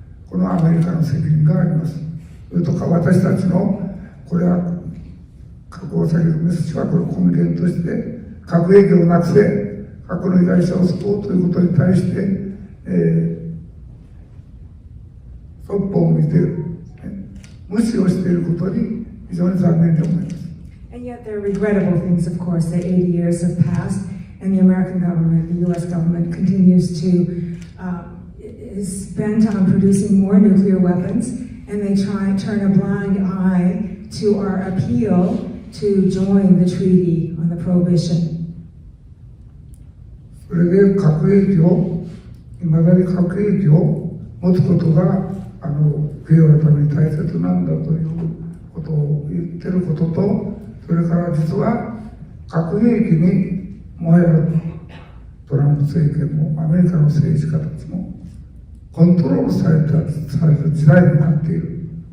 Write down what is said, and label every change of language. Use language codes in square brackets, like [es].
[ja] このアメリカの責任があります。それとか私たちのこれは核を避けるメッセージはこれを根源として核兵器をなくせ、核の被害者を救おうということに対して、そっぽを向いている、無視をしていることに非常に残念に思います。 [en] And yet there are regrettable things, of course, that 80 years have passed, and the American government, the US government, continues to, is bent on producing more nuclear weapons, and they turn a blind eye to our appeal to join the treaty on the prohibition. [ja] それで核兵器を、いまだに核兵器を持つことが、平和のために大切なんだということを言ってることと、それから実は核兵器にもはやトランプ政権もアメリカの政治家たちもコントロールされる時代になっている。